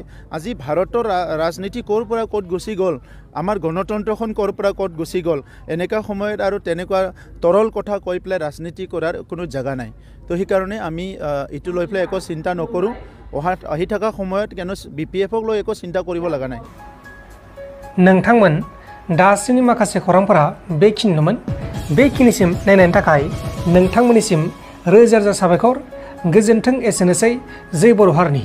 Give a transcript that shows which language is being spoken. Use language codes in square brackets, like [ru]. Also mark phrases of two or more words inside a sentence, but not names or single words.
[as] আজি ভাৰতৰ ৰাজনীতি ক'ৰ পৰা ক'ত গুচি গ'ল, আমাৰ গণতন্ত্ৰখন ক'ৰ পৰা ক'ত গুচি গ'ল। এনেকুৱা সময়ত আৰু তেনেকুৱা তৰল কথা কৈ পেলাই ৰাজনীতি কৰাৰ কোনো জেগা নাই। তো সেইকাৰণে আমি এইটো লৈ পেলাই একো চিন্তা নকৰোঁ। আহি থকা সময়ত কেন BPFক লৈ একো চিন্তা কৰিব লগা নাই। [brx] नोंथांमोन दासिमनि माखासे खौरांफोरा बेखिनिल'मोन। बेखिनिसिम नायनायनि थाखाय नोंथांमोननिसिम रोजा रोजा साबायखर। गोजोन्थों एसेनोसै जै बर' हारिनि